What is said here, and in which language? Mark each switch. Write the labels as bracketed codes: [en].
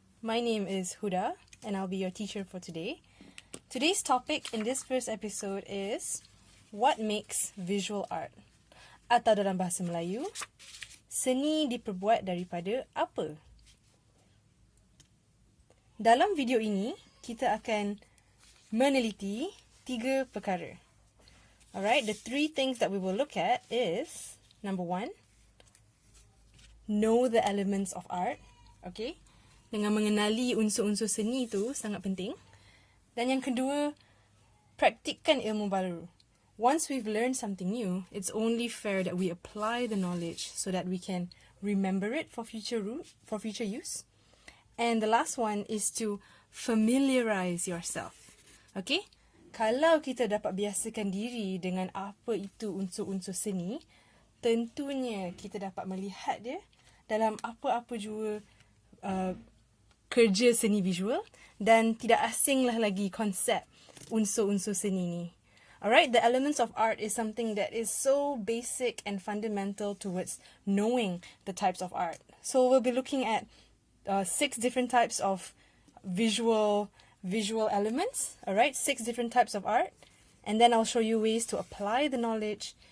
[en] My name is Huda and I'll be your teacher for today. Today's topic in this first episode is what makes visual art? [ms] Atau dalam bahasa Melayu, seni diperbuat daripada apa? Dalam video ini, kita akan meneliti 3 perkara. [en] Alright, the 3 things that we will look at is, number 1, know the elements of art. [ms] Okay, dengan mengenali unsur-unsur seni itu sangat penting. Dan yang kedua, praktikkan ilmu baru. [en] Once we've learned something new, it's only fair that we apply the knowledge so that we can remember it for future use. And the last one is to familiarize yourself. [ms] Okay, kalau kita dapat biasakan diri dengan apa itu unsur-unsur seni, tentunya kita dapat melihat dia dalam apa-apa jua kerja seni visual dan tidak asinglah lagi konsep unsur-unsur seni ni. [en] Alright, the elements of art is something that is so basic and fundamental towards knowing the types of art. So we'll be looking at 6 different types of visual elements. Alright, 6 different types of art. And then I'll show you ways to apply the knowledge.